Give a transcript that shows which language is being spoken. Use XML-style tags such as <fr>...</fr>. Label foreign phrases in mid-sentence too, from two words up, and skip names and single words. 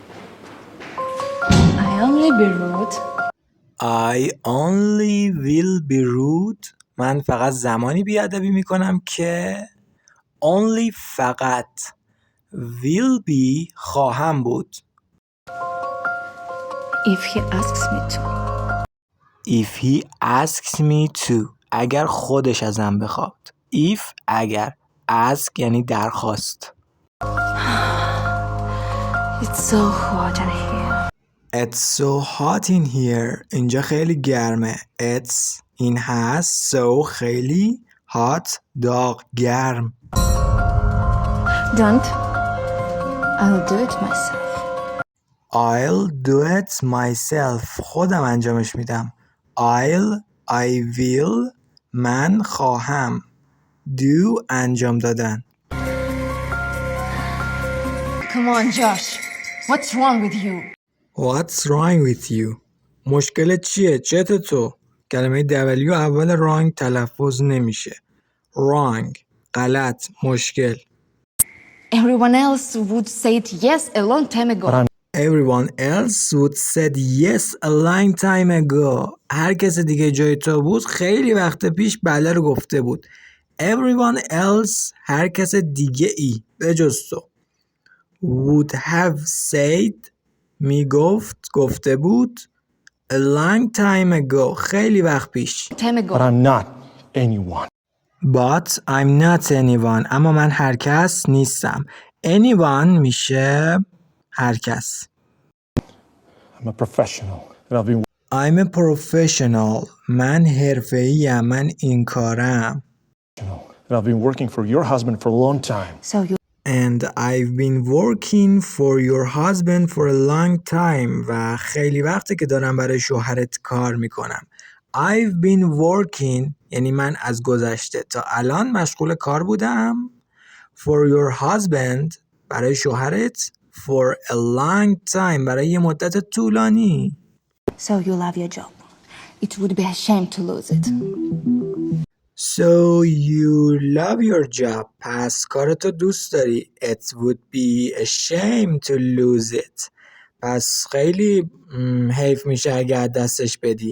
<en>I only be rude. I only will be rude.</en> <fa>من فقط زمانی بیادبی میکنم که only فقط</fa> <en>will be</en> <fa>خواهم بود.</fa> <en>If he asks me to. If he asks me to.</en> <fa>اگر خودش ازم بخواد. If اگر. Ask یعنی درخواست.</fa> <en>It's so hot in here. It's so hot in here.</en> <fa>اینجا خیلی گرمه. It's این هست. So خیلی. Hot داغ گرم.</fa> <en>Don't I'll do it myself. I'll do it myself.</en> <fa>خودم انجامش میدم.</fa> <en>I will.</en> <fa>من خواهم. Do انجام دادن.</fa> <en>Come on, Josh. What's wrong with you? What's wrong with you?</en> <fa>مشکلت چیه؟ چته تو؟ کلمه W اول wrong تلفظ نمیشه. Wrong. غلط. مشکل.</fa> <en>Everyone else would say it yes a long time ago. Everyone else would said yes a long time ago.</en> <fa>هر کس دیگه جای تو بود خیلی وقت پیش بله رو گفته بود.</fa> <en>Everyone else</en> <fa>هر کس دیگه ای به جز تو.</fa> <en>Would have said</en> <fa>گفته بود.</fa> <en>A long time ago</en> <fa>خیلی وقت پیش.</fa> <en>But I'm not anyone. But I'm not anyone.</en> <fa>اما من هر کس نیستم. Anyone میشه هر کس.</fa> <en>I'm a professional. And I've been I'm a professional.</en> <fa>من حرفه‌ایم. من این کارم.</fa> <en>and I've been working for your husband for a long time. So you And I've been working for your husband for a long time.</en> <fa>و خیلی وقته که دارم برای شوهرت کار میکنم.</fa> <en>I've been working</en> <fa>یعنی من از گذشته تا الان مشغول کار بودم.</fa> <en>For your husband</en> <fa>برای شوهرت.</fa> <en>For a long time</en> <fa>برای یه مدت طولانی.</fa> <en>so you love your job. It would be a shame to lose it. So you love your job.</en> <fa>پس کارتو دوست داری.</fa> <en>It would be a shame to lose it.</en> <fa>پس خیلی حیف میشه اگه از دستش بدی.</fa>